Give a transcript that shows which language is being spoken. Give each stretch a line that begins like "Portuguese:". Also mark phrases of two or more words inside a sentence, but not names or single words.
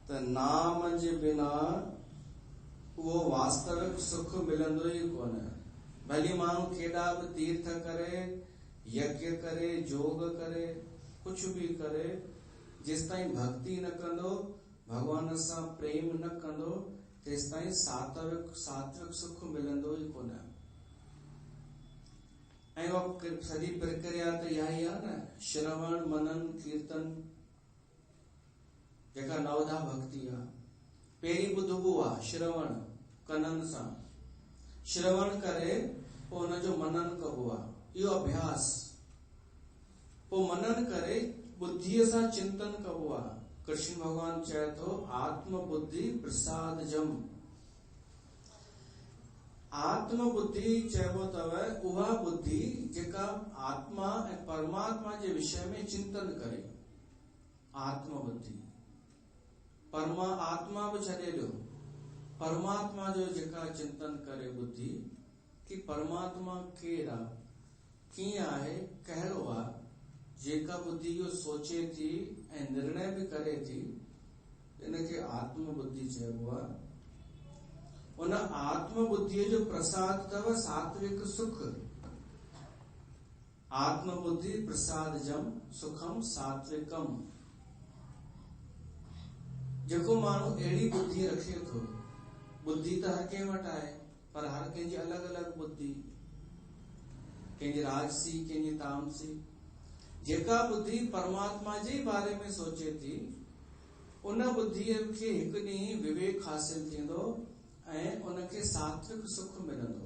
Sindhi: नाम जे बिना वो वास्तविक सुख मिलंदो ही कोन। भली माण्हू केॾा बि तीर्थ करे, यज्ञ करे, जोग करे,
Hindi: कुछ भी
Sindhi: करे, जेस ताईं भक्ति न कंदो, भगवान सां प्रेम न कंदो, तेस ताईं सात्विक सुख मिलंदो ही कोन। ऐं सॼी प्रक्रिया त इहा ई आहे न, श्रवण मनन कीर्तन, जेका नवधा भक्ति आहे। पहिरीं ॿुधबो आहे श्रवण कननि सां, श्रवण करे पोइ हुनजो मनन कबो आहे, इहो अभ्यास। पोइ मनन करे बुद्धीअ सां चिंतन कबो आहे। कृष्ण भगवान चए थो
Sanskrit: आत्म बुद्धि प्रसाद जम।
Sindhi: आत्म बुद्धि चइबो अथव उहा बुद्धि जेका आत्मा ऐं परमात्मा जे विषय में चिंतन करे। आत्म बुद्धि आत्मा बि छॾे ॾियो, परमात्मा जो जेका चिंतन करे बुद्धि कि परमात्मा केरु आहे, कीअं आहे, कहिड़ो आहे। जेका बुद्धि इहो सोचे थी ऐं निर्णय भी करे थी, इनखे आत्म बुद्धि चइबो आहे। उन आत्म बुद्धि जो प्रसाद अथव सात्विक सुख।
Sanskrit: आत्म बुद्धि प्रसाद जम सुखम सात्विकम।
Sindhi: जेको माण्हू अहिड़ी बुद्धि रखे थो, बुद्धि त हर कंहिं वटि आहे, पर हर कंहिंजी अलॻि अलॻि बुद्धि, कंहिंजी राजसी, कंहिंजी तामसी। जेका बुद्धि परमात्मा जे बारे में सोचे थी, उन बुद्धीअ खे हिकु ॾींहुं विवेक हासिल थींदो ऐं उनखे सात्विक सुख मिलंदो।